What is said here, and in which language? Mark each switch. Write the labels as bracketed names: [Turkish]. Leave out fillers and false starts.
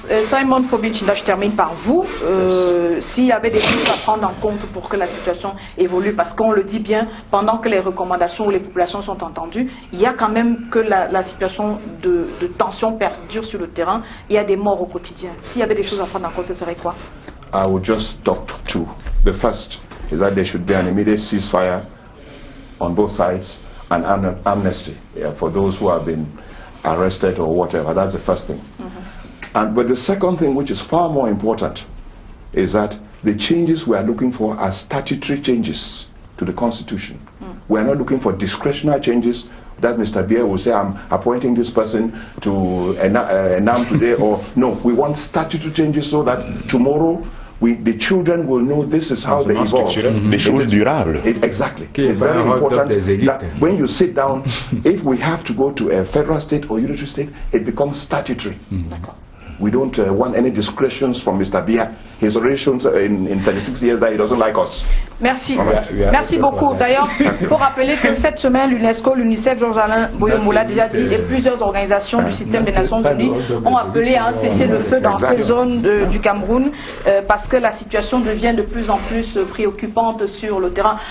[French] Simon Fobic, là je termine par vous. S'il y avait des choses à prendre en compte pour que la situation évolue, parce qu'on le dit bien, pendant que les recommandations ou les populations sont entendues, il y a quand même que la situation de tension perdure sur le terrain, il y a des morts au quotidien. S'il y avait des choses à prendre en compte, ce serait quoi? [English] I will just talk to 2. The first is that there should be an immediate ceasefire on both sides and amnesty for those who have been arrested or whatever. That's the first thing. But the second thing, which is far more important, is that the changes we are looking for are statutory changes to the Constitution. We are not looking for discretionary changes that Mr. Bier will say, I'm appointing this person to ENAM today, or no, we want statutory changes so that tomorrow the children will know this is how they evolve. [French] Des choses durables. [English] Exactly. It's very important that when you sit down, if we have to go to a federal state or unitary state, it becomes statutory. We don't want any discretions from Mr. Biya. He's already shown in 36 years that he doesn't like us. [French] Merci. Merci beaucoup. D'ailleurs, il faut rappeler que cette semaine, l'UNESCO, l'UNICEF, Georges-Alain Boyomo l'a déjà dit, et plusieurs organisations du système des Nations Unies ont appelé à un cessez-le-feu dans ces zones du Cameroun parce que la situation devient de plus en plus préoccupante sur le terrain.